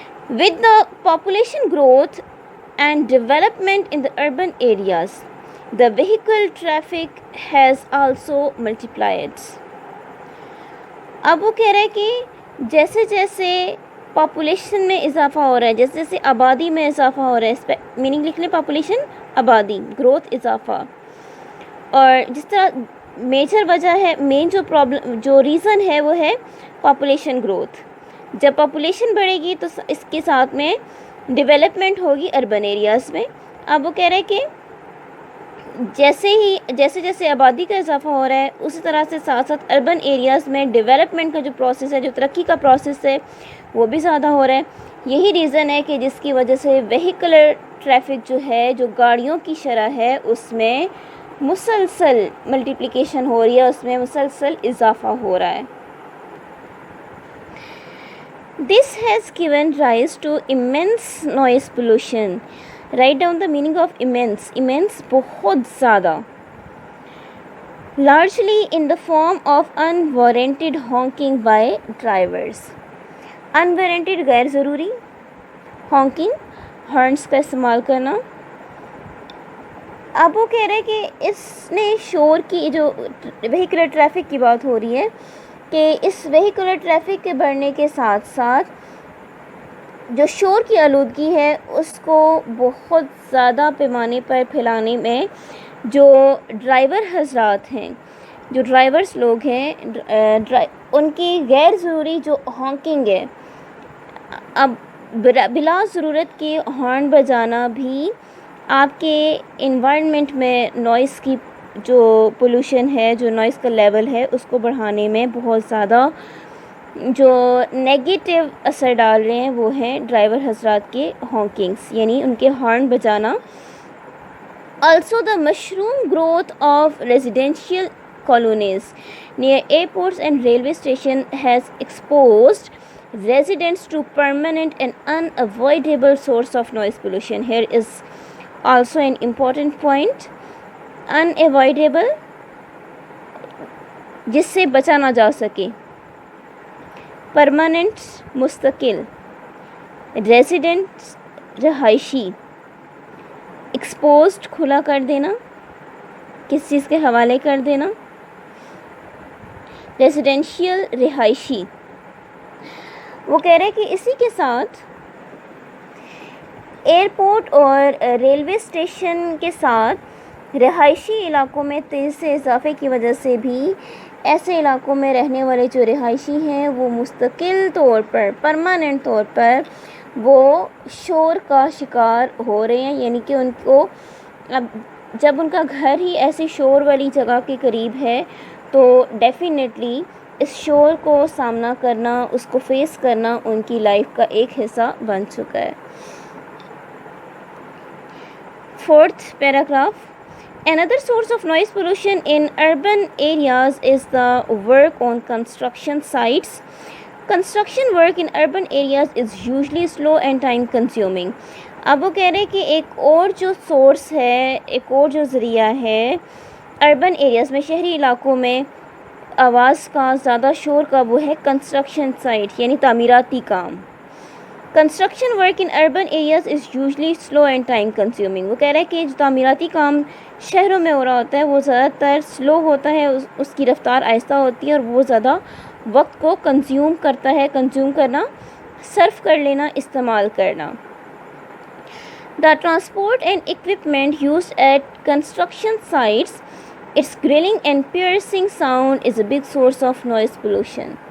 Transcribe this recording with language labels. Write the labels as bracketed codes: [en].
[en] With the population growth and development in the urban areas, the vehicle traffic has also multiplied. [ur] اب وہ کہہ رہے ہیں کہ جیسے جیسے پاپولیشن میں اضافہ ہو رہا ہے، جیسے جیسے آبادی میں اضافہ ہو رہا ہے، میننگ لکھ لیں پاپولیشن، آبادی، گروتھ، اضافہ، اور جس طرح میجر وجہ ہے، مین جو ریزن ہے وہ ہے پاپولیشن گروتھ. جب پاپولیشن بڑھے گی تو اس کے ساتھ میں ڈیولپمنٹ ہوگی اربن ایریاز میں. اب وہ کہہ رہے ہیں کہ جیسے جیسے آبادی کا اضافہ ہو رہا ہے، اسی طرح سے ساتھ ساتھ اربن ایریاز میں ڈیولپمنٹ کا جو پروسیس ہے، جو ترقی کا پروسیس ہے، وہ بھی زیادہ ہو رہا ہے. یہی ریزن ہے کہ جس کی وجہ سے وہیکولر ٹریفک جو ہے، جو گاڑیوں کی شرح ہے، اس میں مسلسل ملٹیپلیکیشن ہو رہی ہے، اس میں مسلسل اضافہ ہو رہا ہے. [en] This has given rise to immense noise pollution. Write down the meaning of immense. [ur] Immense بہت زیادہ. [en] Largely in the form of unwarranted honking by drivers. [ur] Unwarranted غیر ضروری honking، ہارنس کا استعمال کرنا. اب وہ کہہ رہے کہ اس نے شور کی جو وہیکولر ٹریفک کی بات ہو رہی ہے، کہ اس وہیکولر ٹریفک کے بڑھنے کے ساتھ ساتھ جو شور کی آلودگی ہے اس کو بہت زیادہ پیمانے پر پھیلانے میں جو ڈرائیور حضرات ہیں، جو ڈرائیورز لوگ ہیں، ان کی غیر ضروری جو ہانکنگ ہے، اب بلا ضرورت کے ہارن بجانا بھی آپ کے انوائرمنٹ میں نوائز کی جو پولوشن ہے، جو نوائز کا لیول ہے، اس کو بڑھانے میں بہت زیادہ جو نیگیٹو اثر ڈال رہے ہیں وہ ہیں ڈرائیور حضرات کے ہانکنگس، یعنی ان کے ہارن بجانا. [en] Also, the mushroom growth of residential colonies near airports and railway stations has exposed residents to permanent and unavoidable source of noise pollution. Here is also an important point. [ur] Unavoidable, جس سے بچا نہ جا سکے. Permanent, مستقل. Resident, رہائشی. Exposed, کھلا کر دینا، کس چیز کے حوالے کر دینا. ریزیڈینشیل، رہائشی. وہ کہہ رہے کہ اسی کے ساتھ ایئرپورٹ اور ریلوے اسٹیشن کے ساتھ رہائشی علاقوں میں تیز سے اضافے کی وجہ سے بھی ایسے علاقوں میں رہنے والے جو رہائشی ہیں وہ مستقل طور پر، پرماننٹ طور پر وہ شور کا شکار ہو رہے ہیں. یعنی کہ ان کو اب جب ان کا گھر ہی ایسی شور والی جگہ کے قریب ہے تو ڈیفینیٹلی اس شور کو سامنا کرنا، اس کو فیس کرنا ان کی لائف کا ایک حصہ بن چکا ہے. [en] 4th paragraph. Another source of noise pollution in urban areas is the work on construction sites. Construction work in urban areas is usually slow and time consuming. [ur] اب وہ کہہ رہے کہ ایک اور جو سورس ہے، ایک اور جو ذریعہ ہے اربن ایریاز میں، شہری علاقوں میں آواز کا، زیادہ شور کا، وہ ہے کنسٹرکشن سائٹ، یعنی تعمیراتی کام. [en] Construction work in urban areas is usually slow and time consuming. [ur] وہ کہہ رہا ہے کہ جو تعمیراتی کام شہروں میں ہو رہا ہوتا ہے وہ زیادہ تر سلو ہوتا ہے، اس کی رفتار آہستہ ہوتی ہے اور وہ زیادہ وقت کو کنزیوم کرتا ہے. کنزیوم کرنا، صرف کر لینا، استعمال کرنا. [en] The transport and equipment used at construction sites, its grilling and piercing sound is a big source of noise pollution.